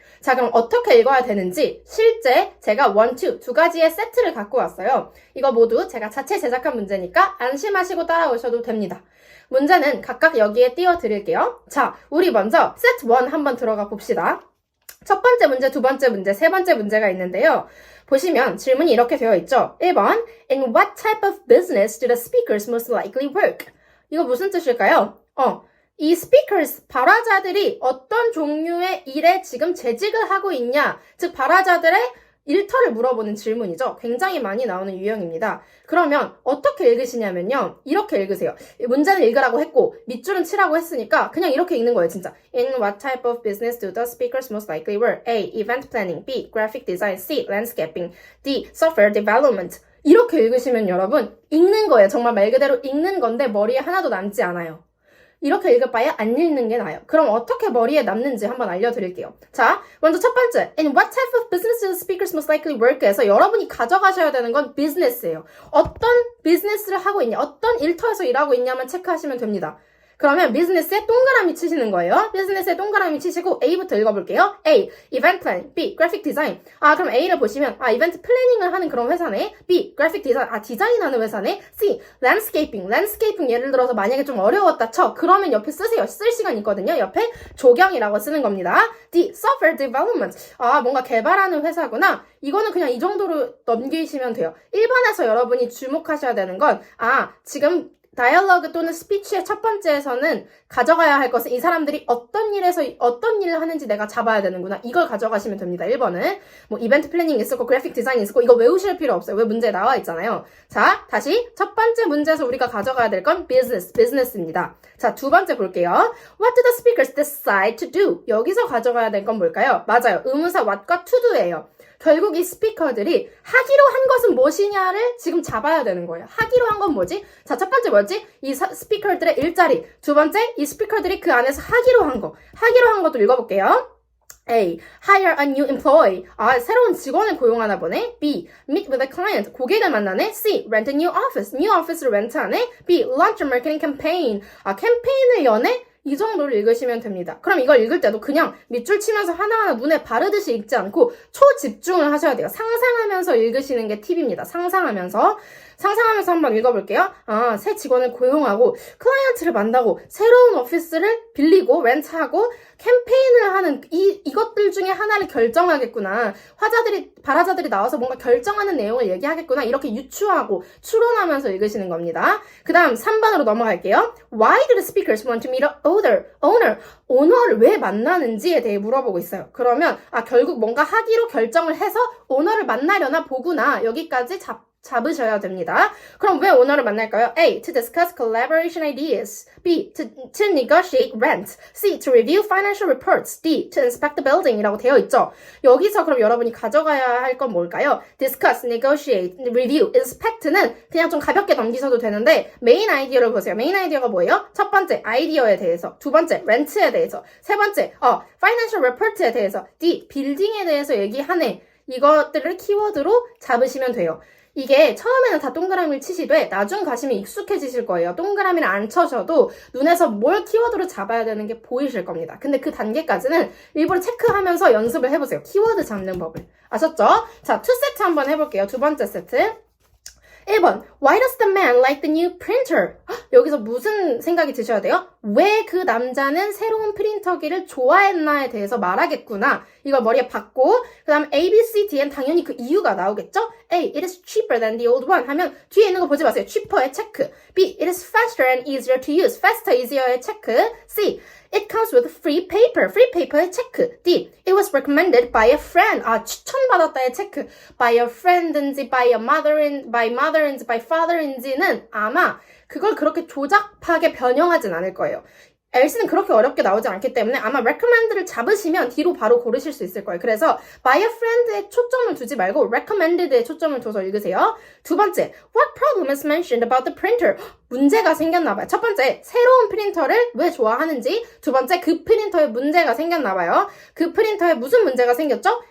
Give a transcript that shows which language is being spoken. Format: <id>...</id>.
<ko>자, 그럼 어떻게 읽어야 되는지 실제 제가 1, 2 두 가지의 세트를 갖고 왔어요. 이거 모두 제가 자체 제작한 문제니까 안심하시고 따라오셔도 됩니다. 문제는 각각 여기에 띄워드릴게요. 자, 우리 먼저 세트 1 한번 들어가 봅시다. 첫 번째 문제, 두 번째 문제, 세 번째 문제가 있는데요. 보시면 질문이 이렇게 되어 있죠.</ko> <en>1번, In what type of business do the speakers most likely work?</en> <ko>이거 무슨 뜻일까요? 이 speakers, 발화자들이 어떤 종류의 일에 지금 재직을 하고 있냐, 즉 발화자들의 일터를 물어보는 질문이죠. 굉장히 많이 나오는 유형입니다. 그러면 어떻게 읽으시냐면요. 이렇게 읽으세요. 문제는 읽으라고 했고 밑줄은 치라고 했으니까 그냥 이렇게 읽는 거예요. 진짜.</ko> <en>In what type of business do the speakers most likely work? A. Event planning. B. Graphic design. C. Landscaping. D. Software development.</en> <ko>이렇게 읽으시면 여러분 읽는 거예요. 정말 말 그대로 읽는 건데 머리에 하나도 남지 않아요. 이렇게 읽을 바에 안 읽는 게 나아요. 그럼 어떻게 머리에 남는지 한번 알려드릴게요. 자, 먼저 첫 번째,</ko> <en>In what type of business do the speakers most likely work?</en> <ko>에서 여러분이 가져가셔야 되는 건 비즈니스예요. 어떤 비즈니스를 하고 있냐, 어떤 일터에서 일하고 있냐만 체크하시면 됩니다. 그러면 비즈니스에 동그라미 치시는 거예요. 비즈니스에 동그라미 치시고 A부터 읽어볼게요.</ko> <en>A. Event planning. B. Graphic design.</en> <ko>그럼 A를 보시면 이벤트 플래닝을 하는 그런 회사네.</ko> <en>B. Graphic design.</en> <ko>디자인하는 회사네.</ko> <en>C. Landscaping.</en> <ko>Landscaping 예를 들어서 만약에 좀 어려웠다 쳐. 그러면 옆에 쓰세요. 쓸 시간 있거든요. 옆에 조경이라고 쓰는 겁니다.</ko> <en>D. Software development.</en> <ko>뭔가 개발하는 회사구나. 이거는 그냥 이 정도로 넘기시면 돼요. 1번에서 여러분이 주목하셔야 되는 건 지금 다이얼로그 또는 스피치의 첫 번째에서는 가져가야 할 것은 이 사람들이 어떤 일을 하는지 내가 잡아야 되는구나. 이걸 가져가시면 됩니다. 1번은. 이벤트 플래닝 있을 거, 그래픽 디자인 있을 거, 이거 외우실 필요 없어요. 왜 문제에 나와 있잖아요. 자, 다시 첫 번째 문제에서 우리가 가져가야 될 건 비즈니스입니다. 자, 두 번째 볼게요.</ko> <en>What do the speakers decide to do?</en> <ko>여기서 가져가야 될 건 뭘까요? 맞아요. 의문사 what과 to do예요. 결국 이 스피커들이 하기로 한 것은 무엇이냐를 지금 잡아야 되는 거예요. 하기로 한 건 뭐지? 자, 첫 번째 뭐였지? 이 스피커들의 일자리. 두 번째, 이 스피커들이 그 안에서 하기로 한 것도 읽어볼게요.</ko> <en>A. Hire a new employee.</en> <ko>새로운 직원을 고용하나 보네.</ko> <en>B. Meet with a client.</en> <ko>고객을 만나네.</ko> <en>C. Rent a new office.</en> <ko>New office를 렌트하네.</ko> <en>B. Launch a marketing campaign.</en> <ko>캠페인을 여네? 이 정도를 읽으시면 됩니다. 그럼 이걸 읽을 때도 그냥 밑줄 치면서 하나하나 눈에 바르듯이 읽지 않고 초집중을 하셔야 돼요. 상상하면서 읽으시는 게 팁입니다. 상상하면서. 상상하면서 한번 읽어볼게요. 새 직원을 고용하고 클라이언트를 만나고 새로운 오피스를 빌리고 렌트하고 캠페인을 하는 이것들 중에 하나를 결정하겠구나. 발화자들이 나와서 뭔가 결정하는 내용을 얘기하겠구나. 이렇게 유추하고 추론하면서 읽으시는 겁니다. 그 다음 3번으로 넘어갈게요.</ko> <en>Why do the speakers want to meet an owner?</en> <ko>오너를 왜 만나는지에 대해 물어보고 있어요. 그러면 결국 뭔가 하기로 결정을 해서 오너를 만나려나 보구나. 여기까지 잡으셔야 됩니다. 그럼 왜 오너를 만날까요?</ko> <en>A. To discuss collaboration ideas. B. To negotiate rent. C. To review financial reports. D. To inspect the building</en> <ko>이라고 되어 있죠. 여기서 그럼 여러분이 가져가야 할 건 뭘까요? Discuss, negotiate, review, inspect는 그냥 좀 가볍게 넘기셔도 되는데 메인 아이디어를 보세요. 메인 아이디어가 뭐예요? 첫 번째, 아이디어에 대해서. 두 번째, 렌트에 대해서. 세 번째, financial report에 대해서.</ko> <en>D.</en> <ko>빌딩에 대해서 얘기하네. 이것들을 키워드로 잡으시면 돼요. 이게 처음에는 다 동그라미를 치시되 나중 가시면 익숙해지실 거예요. 동그라미를 안 쳐셔도 눈에서 뭘 키워드로 잡아야 되는 게 보이실 겁니다. 근데 그 단계까지는 일부러 체크하면서 연습을 해보세요. 키워드 잡는 법을. 아셨죠? 자, 2세트 한번 해볼게요. 두 번째 세트. 1번.</ko> <en>Why does the man like the new printer?</en> <ko>여기서 무슨 생각이 드셔야 돼요? 왜 그 남자는 새로운 프린터기를 좋아했나에 대해서 말하겠구나. 이걸 머리에 박고 그 다음 A, B, C, D엔 당연히 그 이유가 나오겠죠?</ko> <en>A. It is cheaper than the old one</en> <ko>하면 뒤에 있는 거 보지 마세요. cheaper의 체크.</ko> <en>B. It is faster and easier to use.</en> <ko>faster, easier의 체크.</ko> <en>C. It comes with free paper.</en> <ko>free paper의 체크.</ko> <en>D. It was recommended by a friend.</en> <ko>추천받았다의 체크. by a friend인지 by mother인지 by father인지는 아마 그걸 그렇게 조잡하게 변형하진 않을 거예요. LC는 그렇게 어렵게 나오지 않기 때문에 아마 recommend를 잡으시면 뒤로 바로 고르실 수 있을 거예요. 그래서 by a friend에 초점을 두지 말고 recommended에 초점을 둬서 읽으세요. 두 번째,</ko> <en>what problem is mentioned about the printer?</en> <ko>문제가 생겼나 봐요. 첫 번째, 새로운 프린터를 왜 좋아하는지. 두 번째, 그 프린터에 문제가 생겼나 봐요. 그 프린터에 무슨 문제가 생겼죠?</ko>